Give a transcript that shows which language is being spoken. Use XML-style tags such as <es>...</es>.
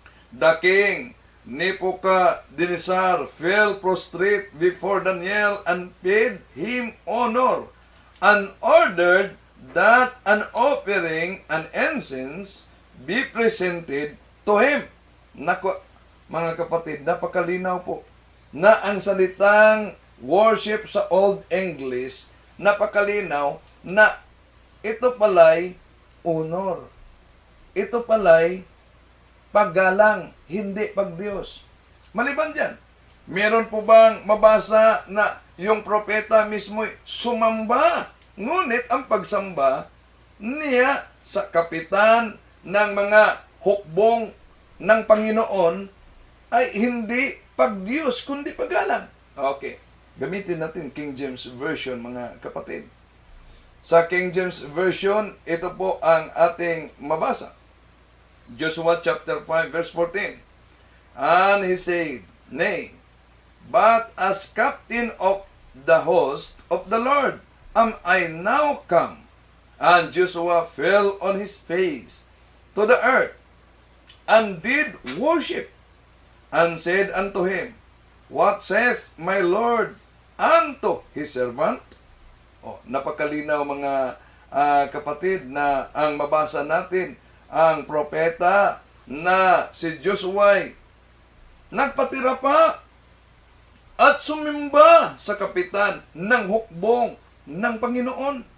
<en>The king Nebuchadnezzar fell prostrate before Daniel and paid him honor and ordered that an offering and incense be presented to him.</en> <tl>Nako, mga kapatid, napakalinaw po na ang salitang worship sa Old English, napakalinaw na ito pala'y honor. Ito pala'y paggalang, hindi pagdiyos. Maliban dyan, meron po bang mabasa na yung propeta mismo sumamba? Ngunit ang pagsamba niya sa kapitan ng mga hukbong ng Panginoon ay hindi pagdiyos, kundi paggalang. Okay, gamitin natin King James Version mga kapatid. Sa King James Version, ito po ang ating mabasa. Joshua chapter 5 verse 14.</tl> <en>And he said, Nay, but as captain of the host of the Lord am I now come. And Joshua fell on his face to the earth and did worship and said unto him, What saith my Lord unto his servant?</en> <tl>Napakalinaw mga kapatid na ang mabasa natin, ang propeta na si Joshua nagpatira pa at sumimba sa kapitan ng hukbong ng Panginoon.</tl>